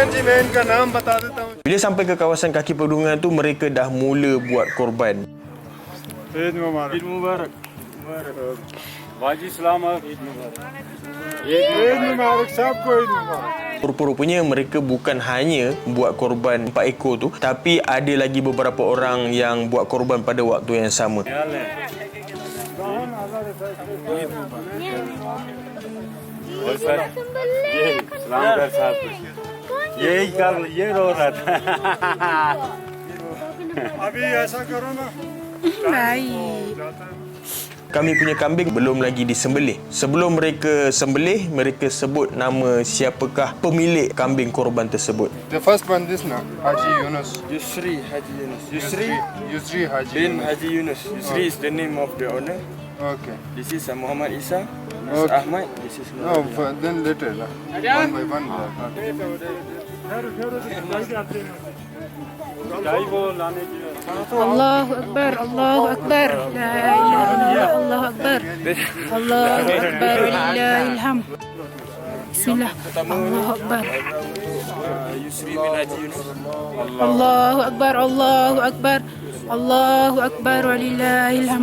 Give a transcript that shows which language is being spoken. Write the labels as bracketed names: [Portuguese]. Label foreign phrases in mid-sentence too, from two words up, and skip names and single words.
[Urdu] میں ان کا نام بتا دیتا ہوں. [Malay] Bila sampai ke kawasan kaki pedungan tu, mereka dah mula buat korban. [Urdu] عید مبارک۔ عید مبارک۔ باجی سلامت۔ عید مبارک. عید مبارک سب کو عید مبارک. [Malay] Rupa-rupanya mereka bukan hanya buat korban 4 ekor tu, tapi ada lagi beberapa orang yang buat korban pada waktu yang sama. [Urdu] سلام کر صاحب. یہی کر یہ رو رہا تھا. ابھی ایسا کرو نا. [Malay] Baik. Kami punya kambing belum lagi disembelih. Sebelum mereka sembelih, mereka sebut nama siapakah pemilik kambing korban tersebut. [English] The first one this now, Haji Yunus. Yusri Haji Yunus. Yusri Haji Bin Yunus. Haji Yunus. Yusri is the name of the owner. Okay. This is Muhammad Isa. This is Okay. Ahmad. This is No, then later. One by one. [Urdu] گائے وہ لانے کی. [Arabic] الله أكبر، الله أكبر. لا إله إلا الله، الله أكبر. الله أكبر, ولله الحمد. بسم الله. الله أكبر. Yusri bin Haji Yunus. الله أكبر، الله أكبر. الله أكبر، ولله الحمد.